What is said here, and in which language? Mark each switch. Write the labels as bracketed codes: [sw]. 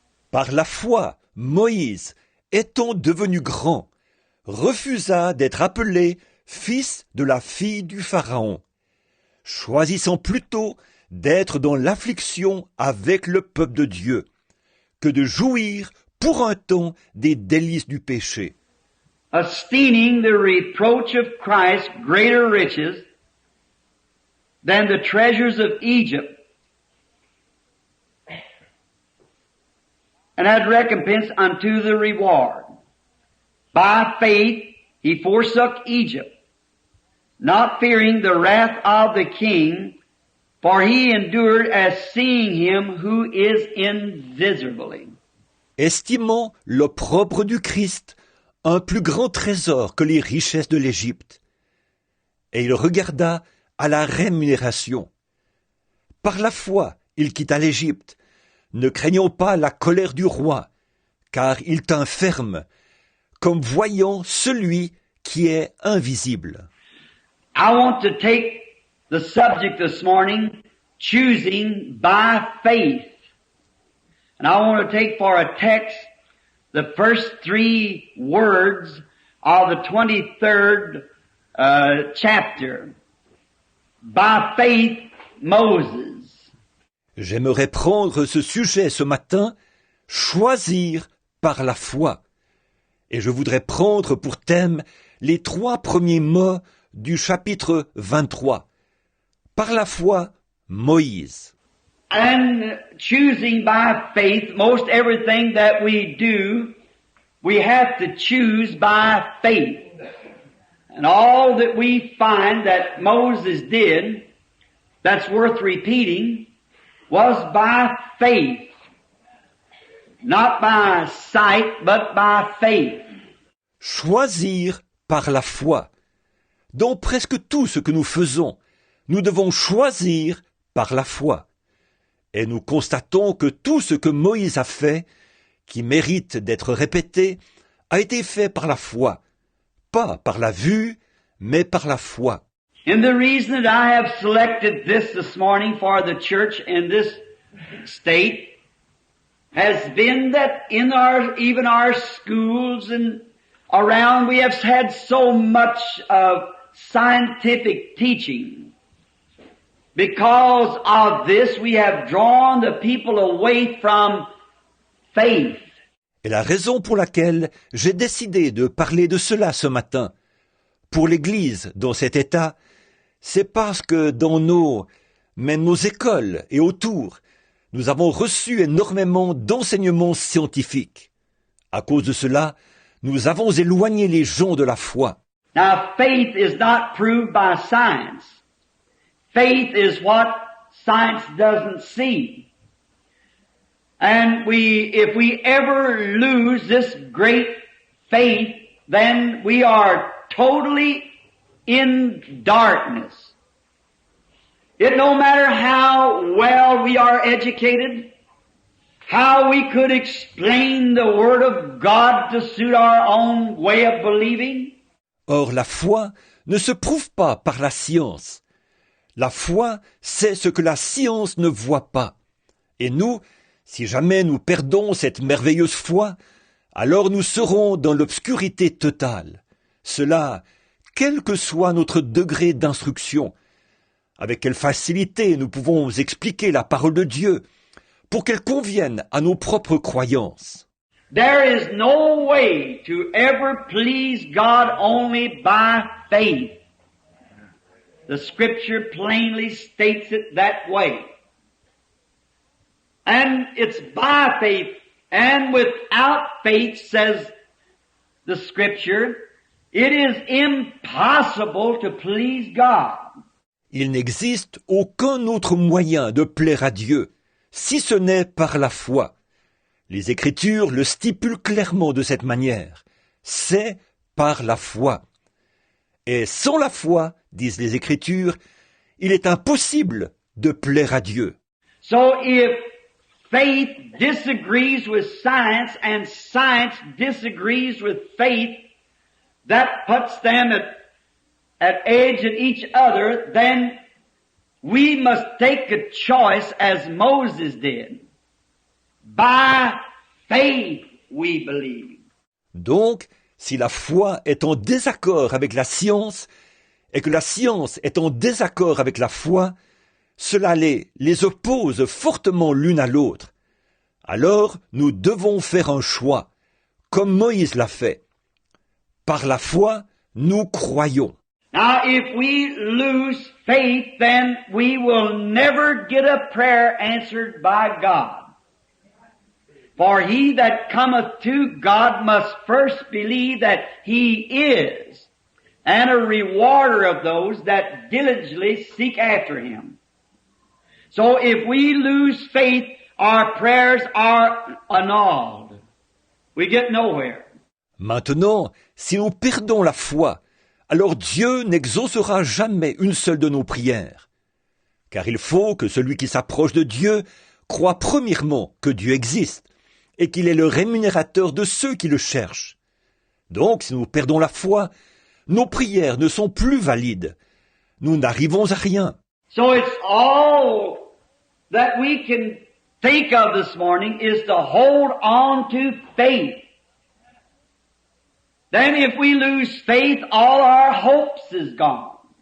[fr] Par la foi, Moïse, étant devenu grand, refusa d'être appelé fils de la fille du Pharaon, choisissant plutôt d'être dans l'affliction avec le peuple de Dieu, que de jouir pour un temps des délices du péché. [en] Esteeming the reproach of Christ greater riches than the treasures of Egypt, and had recompense unto the reward. By faith he forsook Egypt, not fearing the wrath of the king, for he endured as seeing him who is invisible. [fr] Estimant l'opprobre du Christ un plus grand trésor que les richesses de l'Égypte. Et il regarda à la rémunération. Par la foi, il quitta l'Égypte, ne craignant pas la colère du roi, car il tint ferme, comme voyant celui qui est invisible. [en] I want to take the subject this morning, choosing by faith. And I want to take for a text the first 3 words of the 23rd chapter. By faith, Moses. [fr] J'aimerais prendre ce sujet ce matin, choisir par la foi. Et je voudrais prendre pour thème les 3 premiers mots du chapitre 23. Par la foi, Moïse. [en] And choosing by faith, most everything that we do, we have to choose by faith. And all that we find that Moses did, that's worth repeating, was by faith. not by sight, but by faith. [fr] Choisir par la foi. Dans presque tout ce que nous faisons, nous devons choisir par la foi. Et nous constatons que tout ce que Moïse a fait, qui mérite d'être répété, a été fait par la foi. Pas par la vue, mais par la foi. [en] And the reason that I have selected this morning for the church in this state has been that in even our schools and around we have had so much of scientific teaching. Because of this we have drawn the people away from faith. [fr] Et la raison pour laquelle j'ai décidé de parler de cela ce matin, pour l'Église dans cet état, c'est parce que dans nos écoles et autour, nous avons reçu énormément d'enseignements scientifiques. À cause de cela, nous avons éloigné les gens de la foi. [en] Now, faith is not proved by science. Faith is what science doesn't see. And if we ever lose this great faith, then we are totally in darkness. It no matter how well we are educated, how we could explain the Word of God to suit our own way of believing. [fr] Or, la foi ne se prouve pas par la science. La foi, c'est ce que la science ne voit pas. Et nous, si jamais nous perdons cette merveilleuse foi, alors nous serons dans l'obscurité totale. Cela, quel que soit notre degré d'instruction. Avec quelle facilité nous pouvons expliquer la parole de Dieu pour qu'elle convienne à nos propres croyances. [en] There is no way to ever please God only by faith. The Scripture plainly states it that way. And it's by faith, and without faith, says the Scripture, it is impossible to please God. [fr] Il n'existe aucun autre moyen de plaire à Dieu, si ce n'est par la foi. Les Écritures le stipulent clairement de cette manière. C'est par la foi. Et sans la foi, disent les Écritures, il est impossible de plaire à Dieu. [en] So if faith disagrees with science and science disagrees with faith, that puts them at edge at each other, then we must take a choice as Moses did. By faith we believe. [fr] Donc, si la foi est en désaccord avec la science, et que la science est en désaccord avec la foi, cela les oppose fortement l'une à l'autre. Alors, nous devons faire un choix, comme Moïse l'a fait. Par la foi, nous croyons. [en] Now, if we lose faith, then we will never get a prayer answered by God. For he that cometh to God must first believe that he is, and a rewarder of those that diligently seek after him. So if we lose faith, our prayers are annulled. We get nowhere. [fr] Maintenant, si nous perdons la foi, alors Dieu n'exaucera jamais une seule de nos prières. Car il faut que celui qui s'approche de Dieu croit premièrement que Dieu existe et qu'il est le rémunérateur de ceux qui le cherchent. Donc, si nous perdons la foi, nos prières ne sont plus valides. Nous n'arrivons à rien. [en] So it's all that we can think of this morning is to hold on to faith. Then if we lose faith, all our hopes is gone.